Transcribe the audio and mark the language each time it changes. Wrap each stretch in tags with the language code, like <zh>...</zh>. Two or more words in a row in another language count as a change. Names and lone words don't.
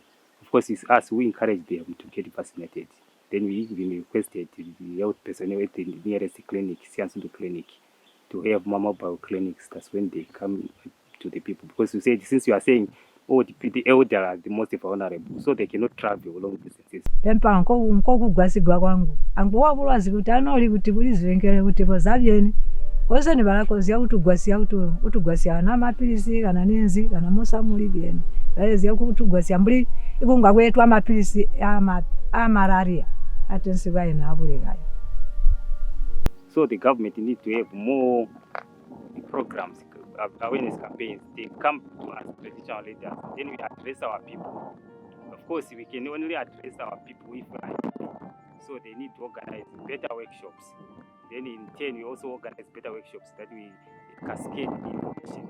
<en>Of course, it's us who encourage them to get vaccinated. Then we even requested the health personnel at the nearest clinic, Siansundu Clinic, to have mobile clinics. That's when they come to the people. Because you said, since you are saying, the elder are the most vulnerable, so they cannot travel long distances.</en> <toi>Pempa nkokugwasigwa kwangu anguwa bulwazi kuti anoli kuti bulizengere kuti bozabyeni kose ne balakozya utugwasya na mapilisi kana nenzi kana musa muli byeni bayezya kutugwasya mbuli ikunga kwetwa mapilisi a malaria atensi bayina abulegaya.</toi> <en>So the government needs to have more programs, awareness campaigns. They come to us, traditional leaders, then we address our people. Of course, we can only address our people if we are happy. So they need to organize better workshops. Then in turn, we also organize better workshops that we cascade the information.</en>